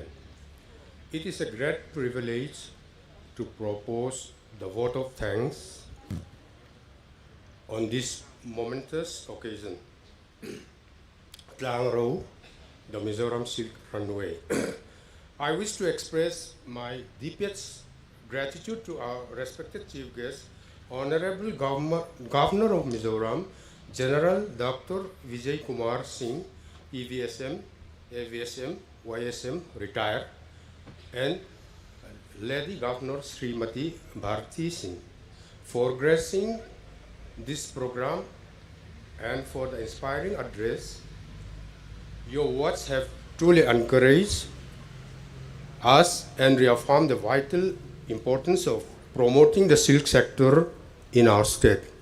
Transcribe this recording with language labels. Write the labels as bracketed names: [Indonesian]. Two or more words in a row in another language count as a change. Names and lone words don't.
[English] It is a great privilege to propose the vote of thanks on this momentous occasion. Tlangro, the Mizoram Silk Runway. I wish to express my deepest gratitude to our respected chief guest, Honorable Governor of Mizoram, General Dr. Vijay Kumar Singh, EVSM, AVSM, YSM, retired, and Lady Governor Srimati Bharti Singh for gracing this program and for the inspiring address. Your words have truly encouraged us and reaffirmed the vital importance of promoting the silk sector in our state.